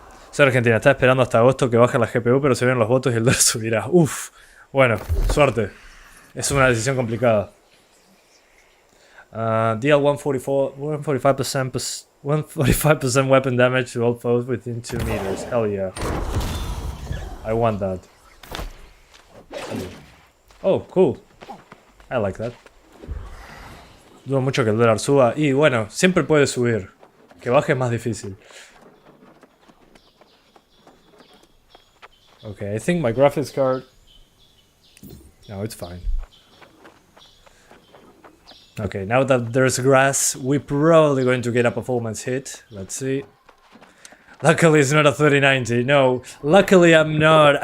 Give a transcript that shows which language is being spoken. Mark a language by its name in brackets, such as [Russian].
[Spanish] Soy Argentina, está esperando hasta agosto que baje la GPU, pero se ven los votos y el dólar subirá. Uf, bueno, suerte. Es una decisión complicada. [English] DL 145% weapon damage to all foes within 2 meters. Hell yeah. I want that. Oh, cool. I like that. [Spanish] Dudo mucho que el dólar suba. Y bueno, siempre puede subir. Que baje es más difícil. [English] Okay, I think my graphics card... No, it's fine. Okay, now that there's grass, we're probably going to get a performance hit. Let's see. Luckily it's not a 3090. No, luckily I'm not.